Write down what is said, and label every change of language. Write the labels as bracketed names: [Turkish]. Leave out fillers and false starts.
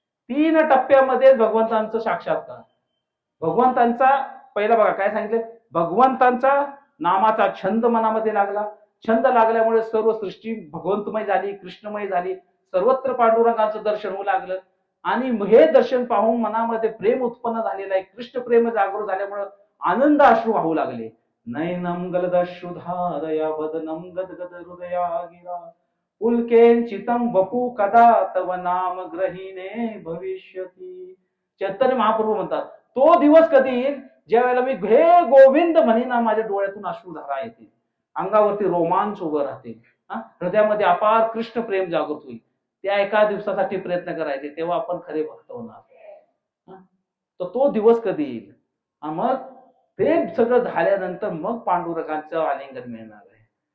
[Marathi] 3 टप्प्यामध्ये भगवंतांचं साक्षात्कार. भगवंतांचा पहिला बघा काय सांगितलं, भगवंतांचा नामाचा छंद मनामध्ये लागला. छंद लागल्यामुळे सर्व सृष्टी भगवंतमय झाली, कृष्णमय झाली. सर्वत्र पांडुरंगाचं दर्शन होऊ लागलं आणि हे दर्शन पाहून मनामध्ये प्रेम उत्पन्न झालेलं आहे. कृष्ण प्रेम जागृत झाल्यामुळे आनंद अश्रू वाहू लागले. [Sanskrit] नैनम गलदश्रुधारया वदनम गदगद हृदया गिरा पुलकेंचितम वपू कदा तव नाम ग्रहीने भविष्यती. [Marathi] चैतन्य महाप्रभू म्हणतात, तो दिवस कधी येईल ज्या वेळेला मी हे गोविंद म्हणेना, माझ्या डोळ्यातून अश्रुधारा येतील, अंगावरती रोमांच उभं राहतील, हृदयामध्ये अपार कृष्ण प्रेम जागृत होईल. त्या एका दिवसासाठी प्रयत्न करायचे, तेव्हा आपण खरे भक्त होणार. तर तो दिवस कधी येईल, मग ते सगळं झाल्यानंतर मग पांडुरंगाचं आलिंगन मिळणार आहे.